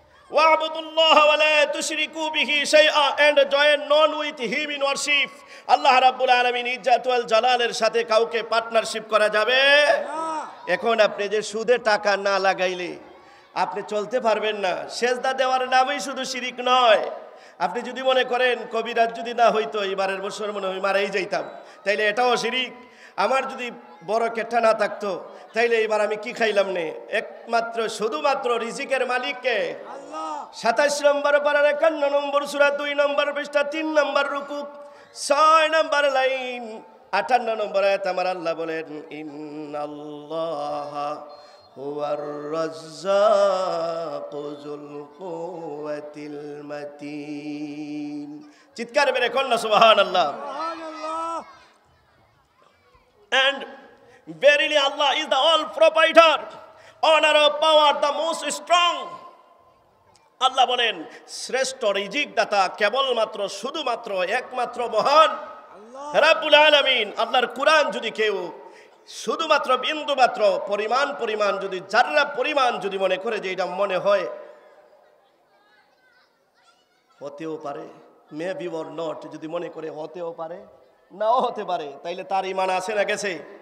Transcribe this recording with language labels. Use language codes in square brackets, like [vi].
[ar] Wa'budullaha wa la tushriku bihi shay'an, [en] and join none with him in worship. [bn] আল্লাহ রাব্বুল আলামিন ইজ্জাত ওয়াল জালালের সাথে কাউকে partnership করা যাবে না। এখন আপনি যে সুদে টাকা না লাগাইলে আপনি চলতে পারবেন না। সেজদা দেওয়ার নামই শুধু শিরিক নয়। আপনি যদি মনে করেন কবিরাজ যদি না হইতো এবারের বছর মনে হয় মারাই যাইতাম, তাইলে এটাও শিরিক। আমার যদি বড় কেট্টা না থাকতো তাইলে এবার আমি কি খাইলাম নে। একমাত্র শুধুমাত্র রিজিকের মালিককে আল্লাহ। 27 নম্বর পারার 51 নম্বর সূরা 2 নম্বর পৃষ্ঠা 3 নম্বর রুকু 6 নম্বর লাইন 58 নম্বর আয়াত আমার আল্লাহ বলেন, [ar] ইন্নাল্লাহা হুয়ার রাজ্জাকু যুল কুওয়াতিল মাতিন। [bn] চিৎকার মেরে কন্যা সুবহানাল্লাহ। [en] And verily Allah is the all provider, honor of power, the most strong. [bn] আল্লাহ বলেন শ্রেষ্ঠ রিজিক দাতা কেবলমাত্র শুধুমাত্র একমাত্র মহান রাব্বুল আলামিন। আল্লাহর কুরআন যদি কেউ শুধুমাত্র বিন্দু মাত্র পরিমাণ যদি জাররা পরিমাণ যদি মনে করে যে এটা মনে হয় হতেও পারে, [en] maybe or not, [bn] যদি মনে করে হতেও পারে নাও হতে পারে, তাইলে তার ঈমান আছে না গেছে?